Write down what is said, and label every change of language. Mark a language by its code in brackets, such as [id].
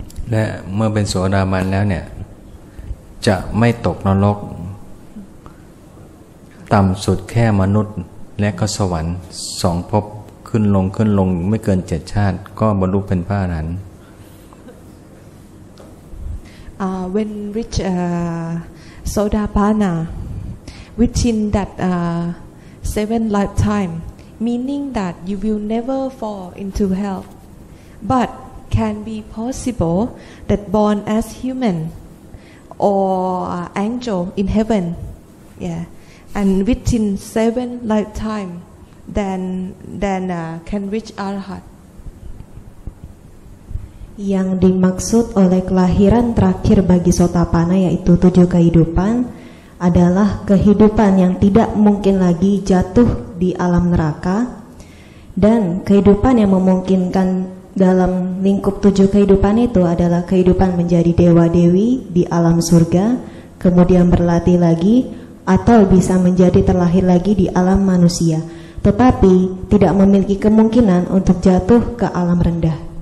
[th] และเมื่อเป็นโสดาบันแล้วเนี่ยจะไม่ตกนรกต่ำสุดแค่มนุษย์และก็สวรรค์2 ภพขึ้นลงไม่เกิน7 ชาติก็บรรลุเป็นพระอรหันต์ [en] When reach Sodapanna, within that 7 lifetime, meaning that you will never fall into hell, but can be possible that born as human or angel in heaven, yeah, and within 7 lifetime, then can reach Arahat. [id] Yang dimaksud oleh kelahiran terakhir bagi Sotapanna yaitu 7 kehidupan adalah kehidupan yang tidak mungkin lagi jatuh di alam neraka, dan kehidupan yang memungkinkan dalam lingkup 7 kehidupan itu adalah kehidupan menjadi dewa-dewi di alam surga, kemudian berlatih lagi, atau bisa menjadi terlahir lagi di alam manusia, tetapi tidak memiliki kemungkinan untuk jatuh ke alam rendah.